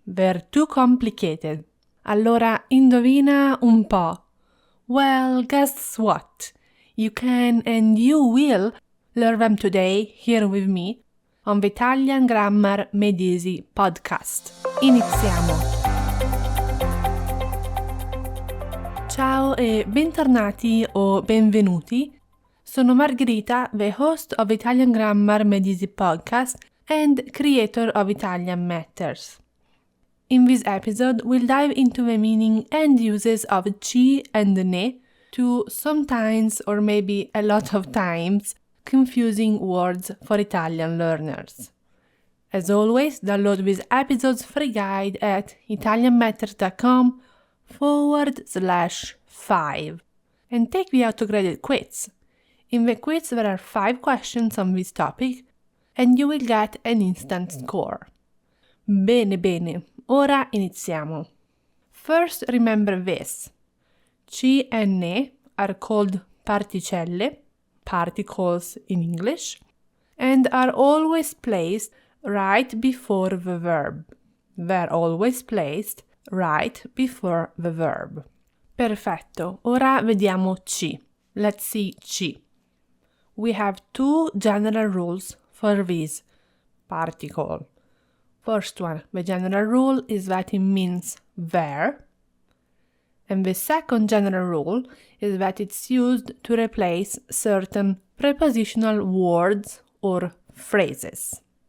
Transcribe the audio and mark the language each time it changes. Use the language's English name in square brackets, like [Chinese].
[English] They're too complicated. [Italian] Allora, indovina un po'. [English] Well, guess what? You can and you will learn them today here with me on the Italian Grammar Mediesi podcast. [Italian] Iniziamo! Ciao e bentornati o benvenuti. Sono [English] Margherita, the host of Italian Grammar Mediesi podcast and creator of Italian Matters. In this episode, we'll dive into the meaning and uses of ci and ne, two sometimes or maybe a lot of times confusing words for Italian learners. As always, download this episode's free guide at italianmatters.com/5 and take the autograded quiz. In the quiz, there are 5 questions on this topic and you will get an instant score. [Italian] Bene, ora iniziamo. [English] First, remember this. Ci e ne are called particelle, particles in English, and are always placed right before the verb. They're always placed right before the verb. [Italian] Perfetto, ora vediamo ci. [English] Let's see ci. We have 2 general rules for this particle. First one, the general rule is that it means there. And the second general rule is that it's used to replace certain prepositional words or phrases.